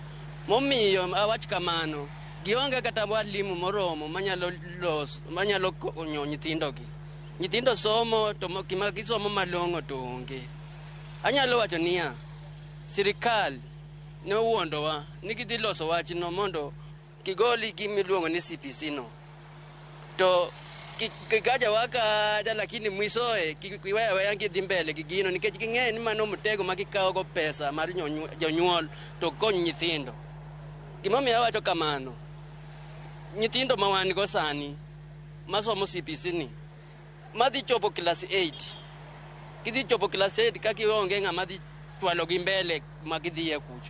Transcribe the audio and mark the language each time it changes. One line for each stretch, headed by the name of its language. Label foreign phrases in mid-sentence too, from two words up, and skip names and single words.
Luo (Kenya and Tanzania): Momiyo awach kamano, gionge kata walimu moromo manyalo konyo nyithindogi. Nyithindo somo to kima gisomo malong'o to onge. Anyalo wacho niya, sirikal ne owuondowa ni gidhi loso wachno mondo kigoli gimiluongo ni CPC no. To kikaja wakaja lakini mwisoe kiwewe dhi mbele gi gino nikech ging'e ni mano mtego ma gikawo go pesa mar jonyuol to kony nyithindo. Gimomiyo awacho kamano, nyithindo ma wan go sani masomo CPC ni madhi chopo class 8. Gidhi chopo class 8 ka gionge ng'ama dhi chwalo gi mbele ma gidhiye kucho.